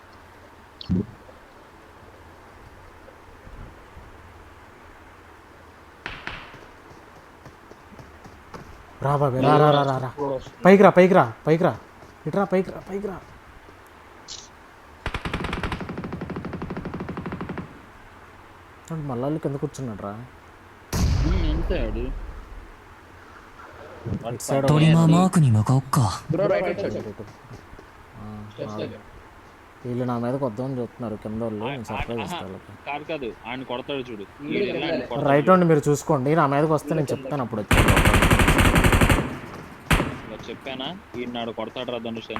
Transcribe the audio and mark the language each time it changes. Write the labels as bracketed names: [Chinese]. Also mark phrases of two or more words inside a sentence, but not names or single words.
[Telugu] రా బాబే, రా రా రా రా రా. పైకి రా, పైకి రా, పైకి రా. ఇట్రా పైకి రా, పైకి రా. మళ్ళీ కింద కూర్చున్నాడు రా. అంతే ఆడు. ఇటు సైడ్ [Japanese] トリマーマークに向かおっか。 [English] bro right side [Telugu] వీళ్ళు నా మీదకి వద్దామని చూస్తున్నారు కింద వాళ్ళు. నేను సర్ప్రైజ్ ఇస్తాను. కాదు కాదు ఆయన కొడతాడు చూడు. రైట్ ఉండి మీరు చూసుకోండి, నా మీదకి వస్తే నేను చెప్తాను అప్పుడు వచ్చి. చెప్పానా ఈ నాడు కొడతాడు రా ధనుష్ అని.